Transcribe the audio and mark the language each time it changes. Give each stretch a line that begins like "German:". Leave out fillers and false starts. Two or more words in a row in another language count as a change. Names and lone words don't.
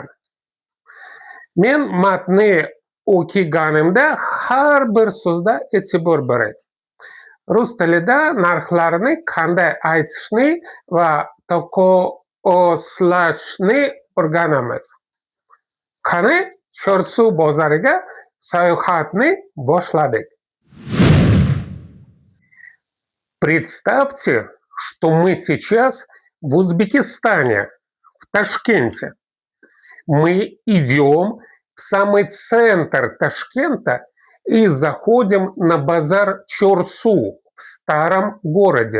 Uzbek: Men matnni o'qiganimda har bir so'zda e'tibor bering. Rus tilida narxlarni qanday aytishni va taqqoslashni o'rganamiz. Qani, Chorsu bozoriga sayohatni boshladik.
Russian: Представьте, что мы сейчас в Узбекистане, в Ташкенте. Мы идем в самый центр Ташкента и заходим на базар Чорсу в старом городе.